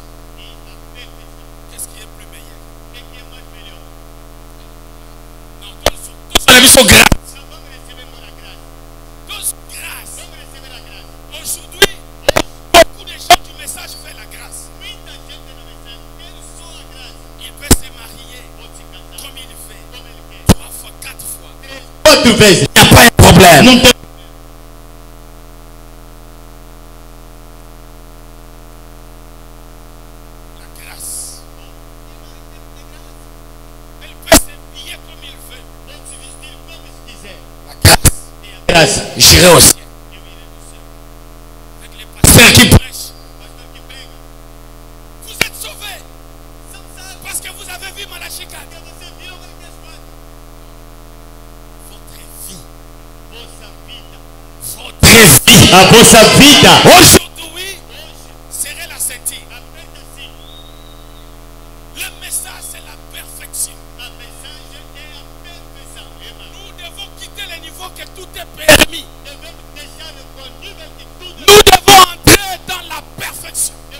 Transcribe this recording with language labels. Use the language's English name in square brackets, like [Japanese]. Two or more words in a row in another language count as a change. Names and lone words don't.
[French] Qu'est-ce qui est plus meilleur? Non, tous on a vu son grâce. Tous grâce. Aujourd'hui, beaucoup de gens du message font la grâce. Il peut se marier comme il fait 3 fois, 4 fois. [Portuguese] quatro vezes. [French] Il n'y a pas un problème. [Portuguese] Não tem. [French] La grâce. Elle peut s'habiller comme il veut. La grâce. Graça. J'irai aussi. Avec les pasteurs qui prêchent. Vous êtes sauvés. Parce que vous avez vu Malachie 4. Votre vie. [Portuguese] A vossa vida. [French] Aujourd'hui serait la ceinture. Le message c'est la perfection. Nous devons quitter le niveau que tout est permis. Nous devons entrer dans la perfection.